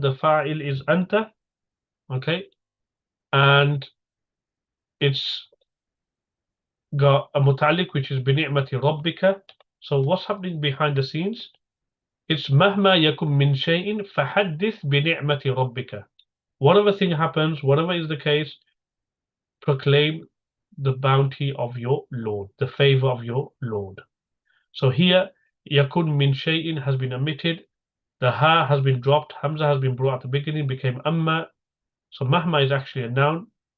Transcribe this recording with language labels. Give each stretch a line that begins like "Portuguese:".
English: The fa'il is أنت. Okay, and it's got a muta'alliq which is بنعمة ربك. So what's happening behind the scenes? It's
Arabic: مهما يكن من شيء فحدث بنعمة ربك.
English: Whatever thing happens, whatever is the case, proclaim the bounty of your Lord, the favor of your Lord. So here, يكن من شيء has been omitted. The ha has been dropped. Hamza has been brought at the beginning, became amma. So mahma is actually a noun.